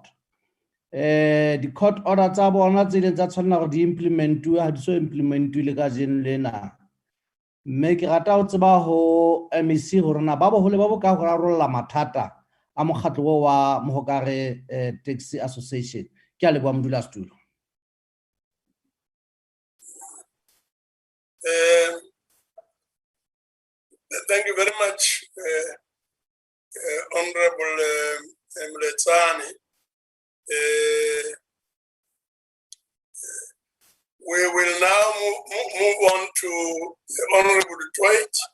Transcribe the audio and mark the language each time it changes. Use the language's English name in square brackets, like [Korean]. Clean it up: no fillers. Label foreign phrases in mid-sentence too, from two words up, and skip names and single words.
[Southern Sotho] Di- [English] court order [Southern Sotho] tsa bona tse ileng tsa tshwanela hore di implementuwe ha di so implementuwe le kajeno lena. Mme ke rata ho tseba ho MEC hore na ba bohole ba boka ho rarolla mathata a mokgatlo wa Mohokare Taxi Association. Ke a leboha modulasetulo. [English] Thank you very much, Honorable Mletsane. We will now move on to the Honorable Dwight.